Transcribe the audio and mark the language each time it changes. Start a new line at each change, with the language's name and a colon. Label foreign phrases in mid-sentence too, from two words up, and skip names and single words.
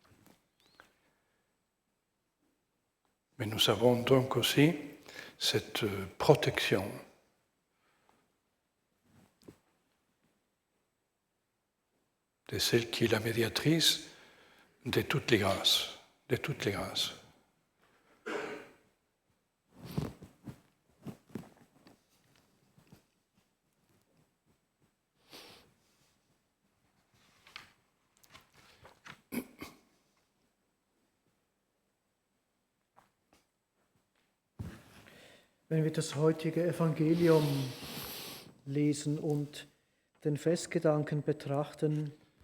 French: Mais nous avons donc aussi cette protection de celle qui est la médiatrice de toutes les grâces,
German: Wenn wir das heutige Evangelium lesen und den Festgedanken betrachten,